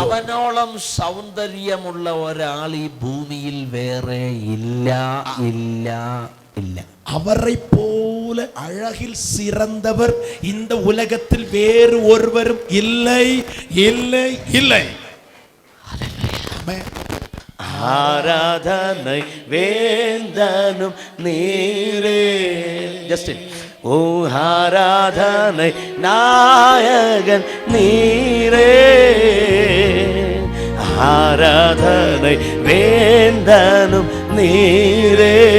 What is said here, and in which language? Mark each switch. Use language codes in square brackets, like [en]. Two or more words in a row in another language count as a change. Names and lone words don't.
[ml] അവനോളം സൗന്ദര്യമുള്ള ഒരാൾ ഈ ഭൂമിയിൽ വേറെ ഇല്ല. [ta] அவரை போல அழகில் சிறந்தவர் இந்த உலகத்தில் வேறு ஒருவரும் இல்லை. ஆமென். ஆராதனை வேந்தனும் நீரே. ജസ്റ്റിൻ. ஓ ஆராதனை நாயகன் நீரே. ஆராதனை வேந்தனும் நீரே.